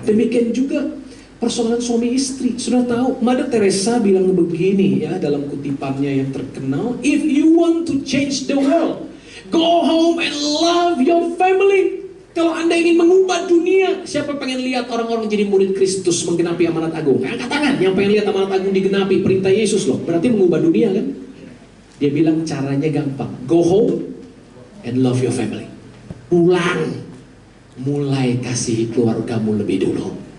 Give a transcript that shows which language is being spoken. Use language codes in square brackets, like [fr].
[id] Demikian juga persoalan suami istri. Sudah tahu, Mother Teresa bilang begini ya dalam kutipannya yang terkenal, [en] if you want to change the world, go home and love your family. [id] Kalau Anda ingin mengubah dunia, siapa pengen lihat orang-orang jadi murid Kristus menggenapi amanat agung? Angkat tangan, yang pengen lihat amanat agung digenapi, perintah Yesus loh. Berarti mengubah dunia kan? Dia bilang caranya gampang, [en] go home and love your family. [id] Pulang, mulai kasih keluargamu lebih dulu.